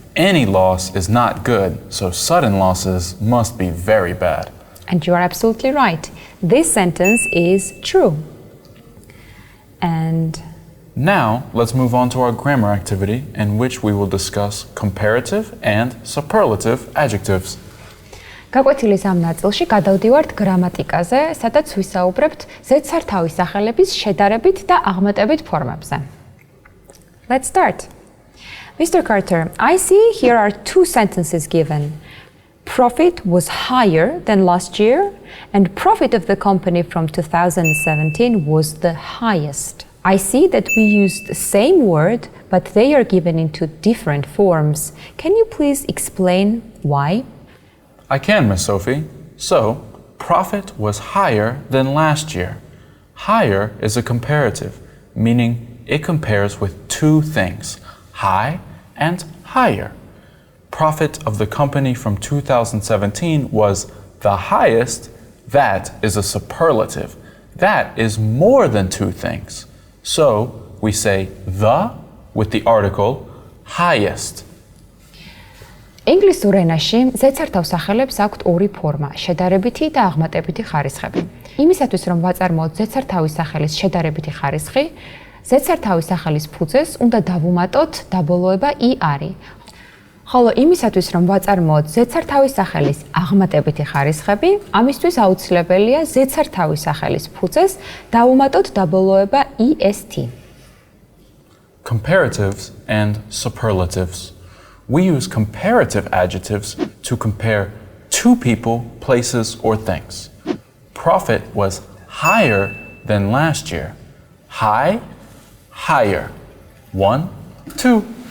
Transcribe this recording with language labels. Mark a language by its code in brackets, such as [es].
[en] Any loss is not good, so sudden losses must be very bad. And you are absolutely right. This sentence is true. And now, let's move on to our grammar activity in which we will discuss comparative and superlative adjectives. [ka] გაკვეთილის ამ ნაწილში გადავდივართ გრამატიკაზე, სადაც ვისაუბრებთ ზედსართავი სახელების შედარებით და აღმატებით ფორმებზე. [en] Let's start. Mr. Carter, I see here are two sentences given. Profit was higher than last year, and profit of the company from 2017 was the highest. I see that we used the same word, but they are given into different forms. Can you please explain why? I can, Miss Sophie. So, profit was higher than last year. Higher is a comparative, meaning it compares with two things, high and higher. Profit of the company from 2017 was the highest. That is a superlative. That is more than two things. So, we say the with the article highest. [ka] ინგლისურ ენაში ზედსართავ სახელებს აქვთ ორი ფორმა, შედარებითი და აღმატებითი ხარისხები. იმისათვის, რომ ვაწარმოოთ ზედსართავის სახელის შედარებითი ხარისხი, ზედსართავის სახელის ფუძეს უნდა დავუმატოთ დაბოლოება i-არი. ხოლო იმისათვის, რომ ვაწარმოოთ ზედსართავის სახელის აღმატებითი ხარისხები, ამისთვის აუცილებელია ზედსართავის სახელის ფუძეს დავუმატოთ დაბოლოება est. [en] Comparatives and superlatives. We use comparative adjectives to compare two people, places, or things. Profit was higher than last year. High, higher. 1, 2.